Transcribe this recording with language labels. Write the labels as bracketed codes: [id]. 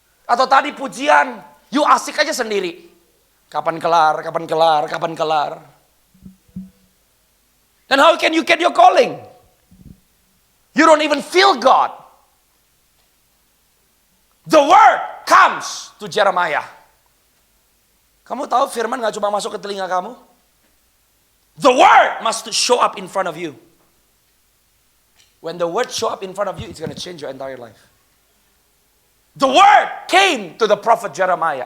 [id] Atau tadi pujian, [en] you [id] asik aja sendiri. Kapan kelar, kapan kelar, kapan kelar. [en] Then how can you get your calling? You don't even feel God. The word comes to Jeremiah. [id] Kamu tahu firman gak cuma masuk ke telinga kamu? [en] The word must show up in front of you. When the word show up in front of you, it's going to change your entire life. The word came to the prophet Jeremiah.